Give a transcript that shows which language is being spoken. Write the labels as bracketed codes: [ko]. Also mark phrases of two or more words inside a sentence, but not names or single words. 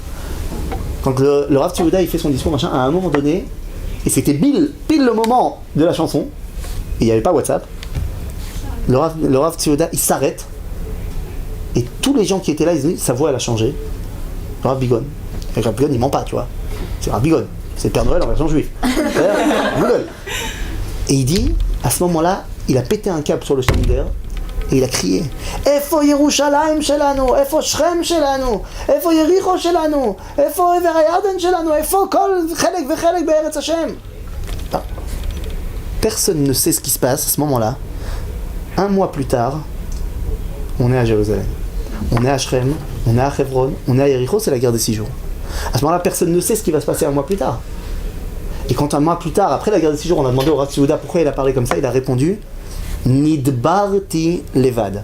[fr] Quand le Rav Tzvi Yehuda, il fait son discours, machin, à un moment donné, et c'était pile le moment de la chanson, et il n'y avait pas WhatsApp, le Rav Tzvi Yehuda, il s'arrête, et tous les gens qui étaient là, ils disent, sa voix elle a changé. Le Rav Bigon. Le Rav Bigon, il ment pas, tu vois. C'est Rav Bigon. C'est le Père Noël en version juive. Et il dit, à ce moment-là, il a pété un câble sur le Shemider, et il a crié [he] איפה ירושלים שלנו, איפה שכם שלנו, איפה יריחו שלנו, איפה עבר הירדן שלנו, איפה כל חלק וחלק בארץ השם. [fr] Personne ne sait ce qui se passe à ce moment-là. Un mois plus tard, on est à Jérusalem. On est à Shrem, on est à Hebron, on est à Yericho, c'est la guerre des 6 jours. À ce moment-là, personne ne sait ce qui va se passer un mois plus tard. Et quand un mois plus tard, après la guerre des 6 jours, on a demandé au Rav Tzvi Yehuda pourquoi il a parlé comme ça, il a répondu [he] נדברתי לבד.